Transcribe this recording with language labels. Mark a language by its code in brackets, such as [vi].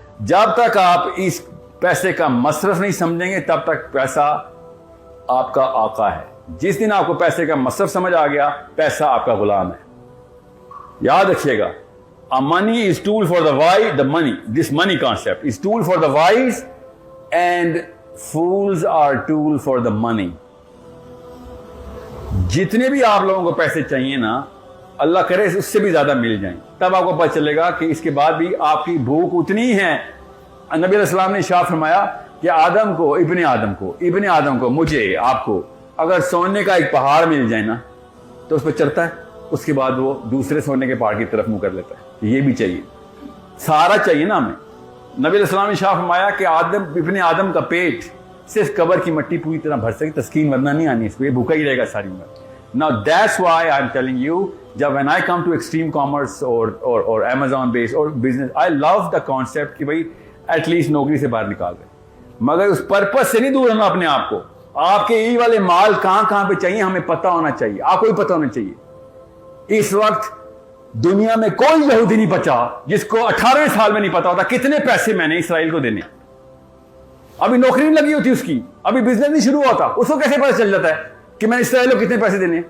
[ur] جب تک آپ اس پیسے کا مصرف نہیں سمجھیں گے تب تک پیسہ آپ کا آقا ہے. جس دن آپ کو پیسے کا مصرف سمجھ آ گیا پیسہ آپ کا غلام ہے. یاد رکھیے گا, [en] money is tool for the wise, this money concept is tool for the wise and fools are tool for the money. [ur] جتنے بھی آپ لوگوں کو پیسے چاہیے نا, اللہ کرے اس سے بھی زیادہ مل جائیں, تب آپ کو پتہ چلے گا کہ اس کے بعد بھی آپ کی بھوک اتنی ہے. نبی علیہ السلام نے ارشاد فرمایا کہ ابن آدم کو مجھے آپ کو اگر سونے کا ایک پہاڑ مل جائے نا تو اس پہ چڑھتا ہے, اس کے بعد وہ دوسرے سونے کے پہاڑ کی طرف منہ کر لیتا ہے. یہ بھی چاہیے, سارا چاہیے نا ہمیں. نبی علیہ السلام نے ارشاد فرمایا کہ ابن آدم کا پیٹ صرف قبر کی مٹی پوری طرح بھر سکے, تسکین ورنہ نہیں آنی اس کو, یہ بھوکا ہی رہے گا ساری عمر. [en] Now that's why I'm telling you, جب when I come to extreme commerce or Amazon based or business, I love the concept [ur] کہ بھائی ایٹ لیسٹ نوکری سے باہر نکال رہے, مگر اس پرپس سے نہیں دور ہونا اپنے آپ کو. آپ کے یہ والے مال کہاں پہ چاہیے ہمیں پتہ ہونا چاہیے, آپ کو بھی پتہ ہونا چاہیے. اس وقت دنیا میں کوئی یہودی نہیں بچا جس کو 18 سال میں نہیں پتا ہوتا کتنے پیسے میں نے اسرائیل کو دینے. ابھی نوکری نہیں لگی ہوتی اس کی, ابھی بزنس نہیں شروع ہوتا, اس کو کیسے پتا چل جاتا ہے کہ میں اسرائیل کو کتنے پیسے دینے.